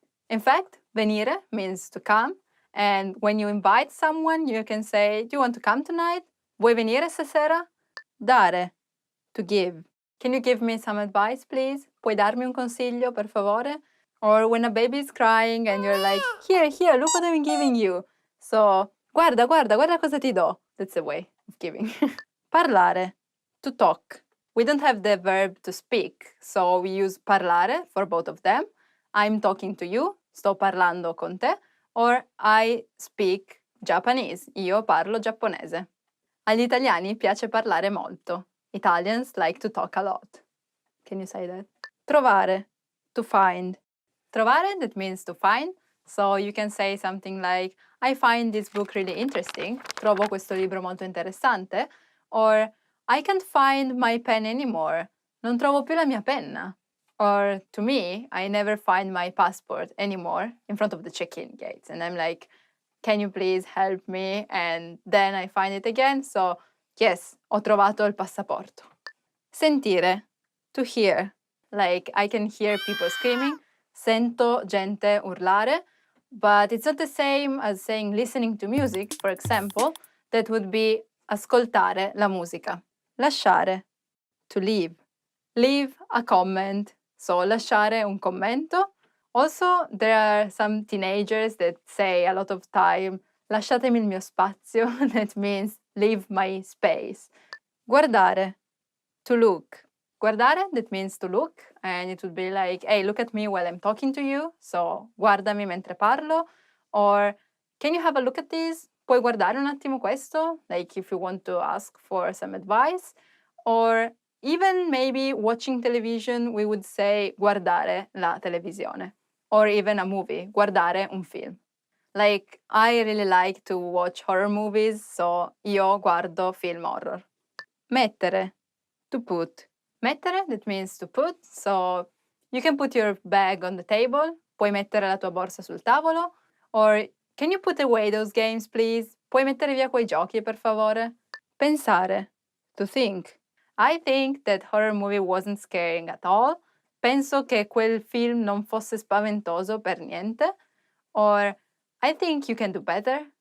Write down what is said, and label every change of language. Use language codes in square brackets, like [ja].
[en] In fact, venire means to come. And when you invite someone, you can say, do you want to come tonight? [it] Vuoi venire stasera? Dare, [en] to give. Can you give me some advice, please? [it] Puoi darmi un consiglio, per favore? [en] Or when a baby is crying and you're like, here, look what I'm giving you. So, [it] guarda cosa ti do. [en] That's the way of giving. Parlare, to talk. We don't have the verb to speak, so we use parlare for both of them. I'm talking to you, [it] sto parlando con te, [en] or I speak Japanese, [it] io parlo giapponese. Agli italiani piace parlare molto. [en] Italians like to talk a lot. Can you say that? Trovare, to find. Trovare, that means to find. So you can say something like, I find this book really interesting. [it] Trovo questo libro molto interessante. [en] Or, I can't find my pen anymore. [it] Non trovo più la mia penna. [en] Or, to me, I never find my passport anymore in front of the check-in gates. And I'm like, can you please help me? And then I find it again. So, yes, [it] ho trovato il passaporto. [en] Sentire, to hear. Like, I can hear people screaming. [it] Sento gente urlare. [en] But it's not the same as saying listening to music, for example. That would be [it] ascoltare la musica. [en] Lasciare, to leave. Leave a comment. [it] So, lasciare un commento. [en] Also, there are some teenagers that say a lot of time, [it] lasciatemi il mio spazio. [en] That means leave my space. Guardare, to look. Guardare, that means to look, and it would be like, hey, look at me while I'm talking to you. [it] So, guardami mentre parlo. [en] Or, can you have a look at this? [it] Puoi guardare un attimo questo? [en] Like if you want to ask for some advice. Or even maybe watching television, we would say [it] guardare la televisione. [en] Or even a movie, [it] guardare un film. [en] Like, I really like to watch horror movies, so [it] io guardo film horror. [en] Mettere, to put. Mettere, that means to put, so you can put your bag on the table, [it] puoi mettere la tua borsa sul tavolo, [en] or can you put away those games, please? [it] Puoi mettere via quei giochi, per favore? [en] Pensare, to think. I think that horror movie wasn't scaring at all. [it] Penso che quel film non fosse spaventoso per niente. [en] Or, I think you can do better.